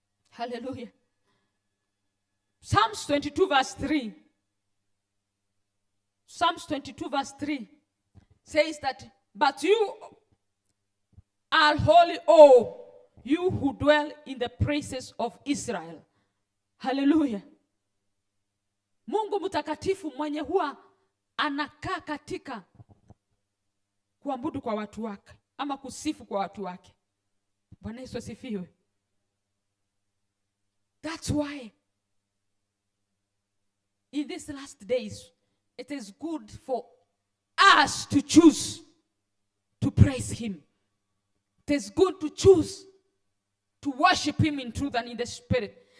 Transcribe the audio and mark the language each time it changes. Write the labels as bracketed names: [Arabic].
[English] Hallelujah. Psalms 22 verse 3. Psalms 22 verse 3 says that, but you are holy, oh, you who dwell in the praises of Israel. [Swahili] Haleluya. Mungu mtakatifu mwenye huwa anakaa katika kuabudu kwa watu wake ama kusifu kwa watu wake. Bwana Yesu asifiwe. [English] That's why in these last days it is good for us to choose to praise him. It is good to choose to worship him in truth and in the spirit.